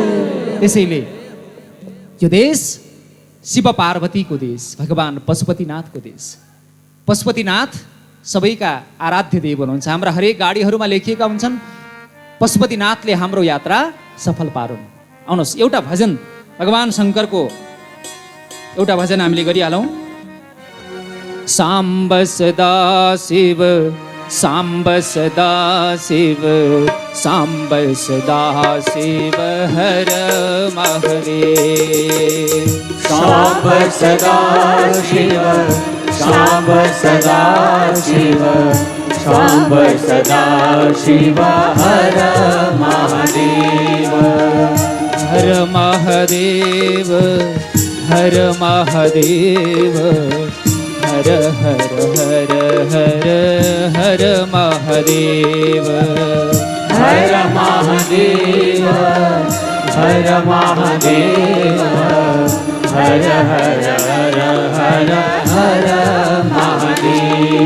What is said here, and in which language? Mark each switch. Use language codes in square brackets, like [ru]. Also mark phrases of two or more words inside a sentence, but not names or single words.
[ne] त्यसैले यो देश शिव पार्वतीको देश, भगवान पशुपतिनाथको देश। पशुपतिनाथ सबैका आराध्य देव हुनुहुन्छ। हाम्रा हरेक गाडीहरूमा लेखिएका हुन्छन् पशुपतिनाथले हाम्रो यात्रा सफल पारुन्। आउनुहोस् एउटा भजन भगवान शङ्करको एउटा भजन हामीले गरिहालौँ। [sa] साम्ब सदा शिव, साम्ब सदा शिव, साम्ब सदा शिव हर महादेव। साम्ब सदा शिव, साम्ब सदा शिव, साम्ब सदा शिव हर महादेव। हर महादेव, हर महादेव, हर हर हर हर हर महादेव। हर महादेव, हर महादेव, हर हर हर हर हर महादेव।